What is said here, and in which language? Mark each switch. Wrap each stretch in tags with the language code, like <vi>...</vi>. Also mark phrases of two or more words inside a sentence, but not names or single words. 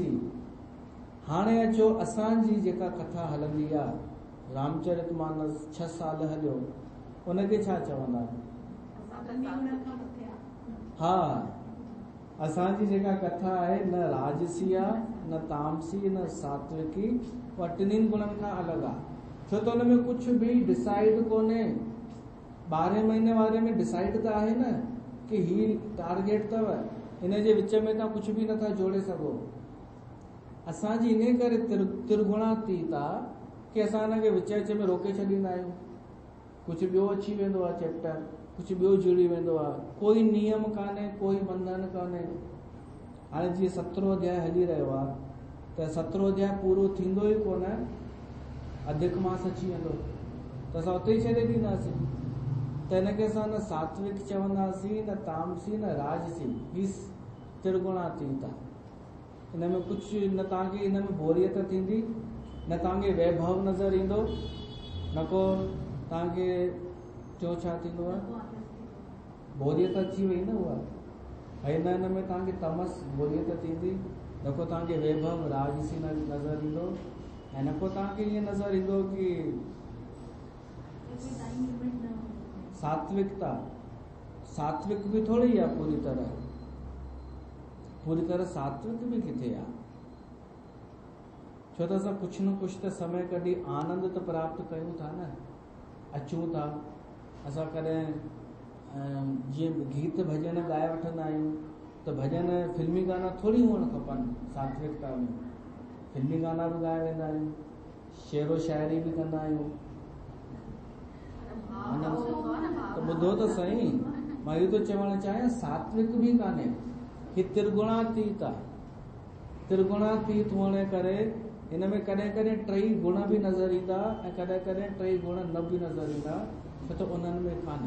<sd>हाणे अचो असांजी जेका कथा हलंदी आहे रामचरितमानस 6 साल हलियो, उनखे छा चवंदा? हा, असांजी जेका कथा आहे न राजसी आहे, न तामसी, न सात्विकी, उहा टिनिनि गुणनि खां अलॻि आहे। छो त हुन में कुझु बि डिसाइड कोन्हे। 12 महीने वारे में डिसाइड त आहे न कि ही टारगेट अथव, हिन जे विच में तव्हां कुझु बि नथा जोड़े सघो। असांजी इन करे त्रिगुणातीत आहे कि असां हिनखे विच में रोके छॾींदा आहियूं, कुझु ॿियो अची वेंदो आहे चैप्टर, कुझु ॿियो जुड़ी वेंदो आहे, कोई नियम कान्हे, कोई बंधन कान्हे। हाणे जीअं 17 अध्याय हली रहियो आहे त 17 अध्याय पूरो थींदो ई कोन, अधिक मास अची वेंदो त असां उते ई छॾे ॾींदासीं। त हिनखे असां न सात्विक चवंदासीं, न तामसी, न राजसी, ही त्रिगुणातीत आहे। हिन में कुझु न तव्हांखे हिन में बोरियत थींदी, न तव्हांखे वैभव नज़र ईंदो, न को तव्हांखे टियों छा थींदो आहे, बोरियत अची वई न उहा। ऐं न हिन में तव्हांखे तमस बोरियत थींदी, न को तव्हांखे वैभव राजसी नज़र ईंदो, ऐं न को तव्हांखे ईअं नज़र ईंदो कि सात्विकता,</sd> <hi>सात्विक भी थोड़ी है पूरी तरह सात्विक भी</hi> <sd>किथे आहे। छो त असां</sd> <hi>कुछ न कुछ</hi> <sd>त समय कढी आनंद त प्राप्त कयूं था न, अचूं था। असां कॾहिं जीअं गीत भजन ॻाए वठंदा आहियूं त भजन फिल्मी गाना थोड़ी हुअण खपनि। सात्विकता में फिल्मी गाना भी ॻाए वेंदा आहियूं, शेरो शाइरी भी कंदा आहियूं। तो ॿुधो त सही, मां इहो थो चवणु चाहियां, सात्विक भी कान्हे, ही त्रिगुणातीत आहे। त्रिगुणातीत हुअण करे हिन में कॾहिं कॾहिं 3 गुण भी नज़र ईंदा ऐं कॾहिं कॾहिं 3 गुण न भी नज़र ईंदा, छो त उन्हनि में कान्हे।</sd>